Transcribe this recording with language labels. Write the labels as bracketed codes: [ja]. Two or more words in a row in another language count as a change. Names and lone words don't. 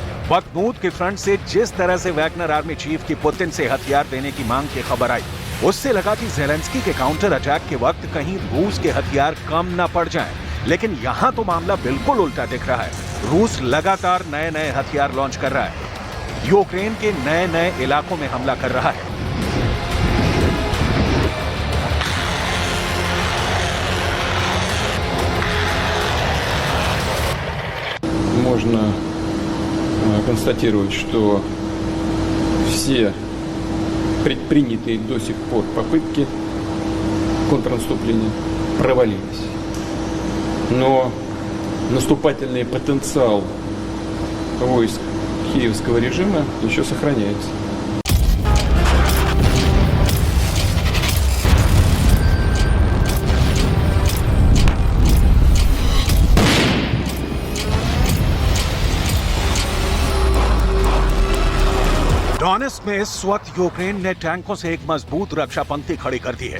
[hi] बखमूत के फ्रंट से जिस तरह से वैगनर [en] army chief [hi] की पुतिन से हथियार देने की मांग की खबर आई, उससे लगा कि ज़ेलेंस्की के [en] counter attack [hi] के वक्त कहीं रूस के हथियार कम न पड़ जाएं। लेकिन यहां तो मामला बिल्कुल उल्टा दिख रहा है। रूस लगातार नए नए हथियार लॉन्च कर रहा है, यूक्रेन के नए नए इलाकों में हमला कर रहा है। [ru] Можно констатировать, что все предпринятые до сих пор попытки контрнаступления провалились. Но наступательный потенциал войск киевского режима еще сохраняется. [hi] डोनेत्स्क में इस वक्त यूक्रेन ने टैंकों से एक मजबूत रक्षा पंक्ति खड़ी कर दी है।